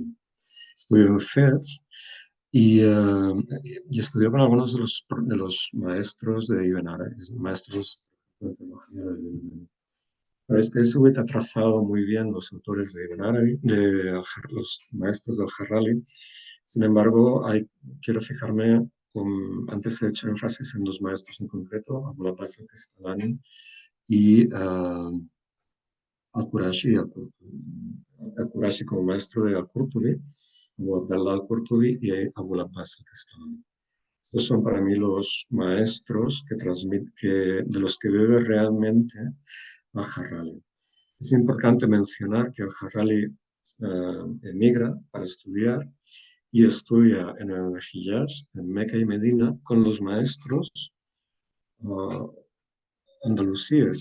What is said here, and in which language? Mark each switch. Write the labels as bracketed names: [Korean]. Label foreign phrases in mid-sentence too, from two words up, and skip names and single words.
[Spanish] Estudió en Fez y estudió con algunos de los maestros de Ibn Arabi, maestros de teología de Ibn Arabi. Pero es que Subit ha trazado muy bien los autores de Ibn Arabi, los maestros del Harrali. Sin embargo, quiero fijarme, antes he hecho énfasis en dos maestros en concreto, Abu Abbas al-Castalani y al-Qurashi, al-Qurashi como maestro de al-Qurtubi, Abu Abdallah al-Qurtubi y Abu Abbas al-Castalani. Estos son para mí los maestros de los que bebe realmente al-Harrali. Es importante mencionar que al-Harrali emigra para estudiar y estudia en el Hijaz, en Meca y Medina, con los maestros uh, andalusíes.